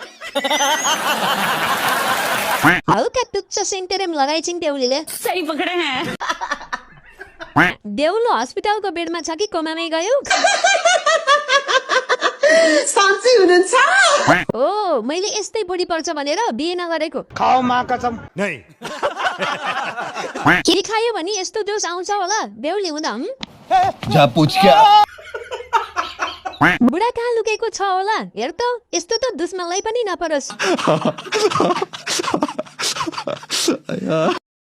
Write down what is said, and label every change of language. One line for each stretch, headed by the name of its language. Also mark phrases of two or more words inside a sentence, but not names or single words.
Nepali: हल्का टुच्च सेन्टेरियम लगाइछिन् देउलीले
Hindi: सही पकडे हैं
Nepali: देउलो हस्पिटलको बेडमा छ कि कोमामै गयो साँच्चै हुनुहुन्छ ओ मैले यस्तै बुढी पर्छ भनेर बिहे नगरेको
Hindi: खाओ माँ कसम
Nepali: के खायो भने यस्तो जोस आउँछ होला बेहुली हुँदा
Hindi: जा पूछ क्या
Nepali: बुढा कहाँ लुकेको छ होला हेर त यस्तो त दुश्मनलाई पनि नपरोस्